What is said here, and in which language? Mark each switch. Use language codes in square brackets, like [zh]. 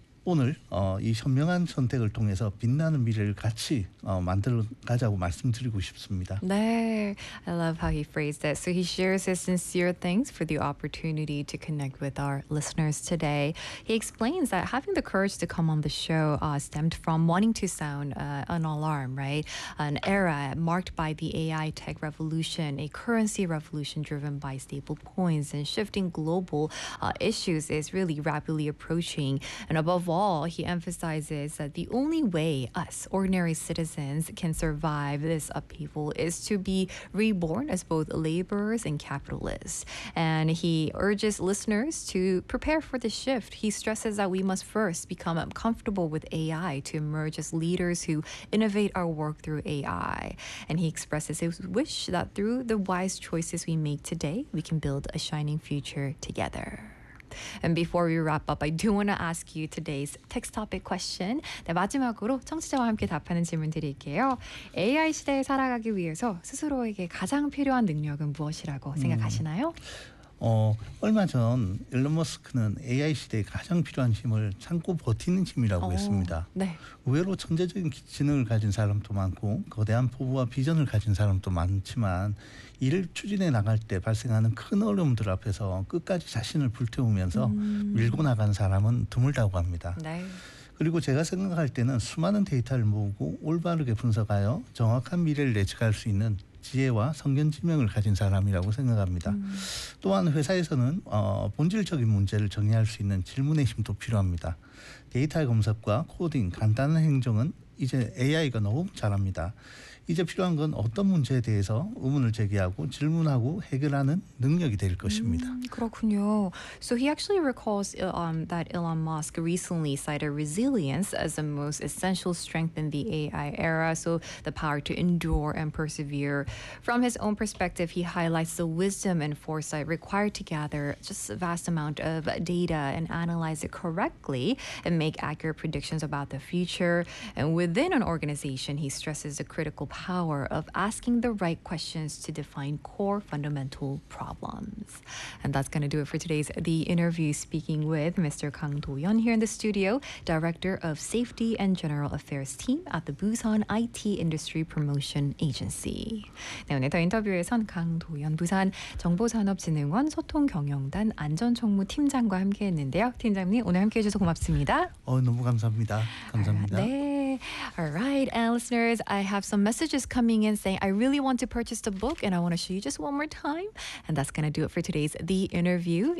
[ko] 오늘 이 현명한 선택을 통해서 빛나는 미래를 같이 만들어 가자고 말씀드리고 싶습니다. 네, [en] I love how he phrased that. So he shares his sincere thanks for the opportunity to connect with our listeners today. He explains that having the courage to come on the show stemmed from wanting to sound an alarm, right? An era marked by the AI tech revolution, a currency revolution driven by stable coins and shifting global issues is really rapidly approaching. And above all, he emphasizes that the only way us ordinary citizens can survive this upheaval is to be reborn as both laborers and capitalists. And he urges listeners to prepare for the shift. He stresses that we must first become comfortable with AI to emerge as leaders who innovate our work through AI. And he expresses his wish that through the wise choices we make today, we can build a shining future together. And before we wrap up, I do want to ask you today's text topic question. [ko] 네, 마지막으로 청취자와 함께 답하는 질문 드릴게요. AI 시대에 살아가기 위해서 스스로에게 가장 필요한 능력은 무엇이라고 생각하시나요? 얼마 전 일론 머스크는 AI 시대에 가장 필요한 힘을 참고 버티는 힘이라고 했습니다. 네. 의외로 천재적인 지능을 가진 사람도 많고 거대한 포부와 비전을 가진 사람도 많지만 일을 추진해 나갈 때 발생하는 큰 어려움들 앞에서 끝까지 자신을 불태우면서 밀고 나간 사람은 드물다고 합니다. 네. 그리고 제가 생각할 때는 수많은 데이터를 모으고 올바르게 분석하여 정확한 미래를 예측할 수 있는 지혜와 선견지명을 가진 사람이라고 생각합니다. 또한 회사에서는 본질적인 문제를 정의할 수 있는 질문의 힘도 필요합니다. 데이터 검색과 코딩, 간단한 행정은 이제 AI가 너무 잘합니다. 이제 필요한 건 어떤 문제에 대해서 의문을 제기하고 질문하고 해결하는 능력이 될 것입니다. 그렇군요. [en] So he actually recalls that Elon Musk recently cited resilience as the most essential strength in the AI era. So the power to endure and persevere. From his own perspective, he highlights the wisdom and foresight required to gather just a vast amount of data and analyze it correctly and make accurate predictions about the future. And within an organization, he stresses the critical power of asking the right questions to define core fundamental problems. And that's going to do it for today's The Interview, speaking with Mr. Kang Do-yeon here in the studio, Director of Safety and General Affairs Team at the Busan IT Industry Promotion Agency. [ko] 네, 오늘 더 인터뷰에선 강 도연 부산 정보산업진흥원 소통경영단 안전총무팀장과 함께했는데요. 팀장님, 오늘 함께해 주셔서 고맙습니다. 너무 감사합니다. 감사합니다. 아, 네. [en] All right, and listeners, I have some messages coming in saying I really want to purchase the book and I want to show you just one more time. And that's going to do it for today's The Interview.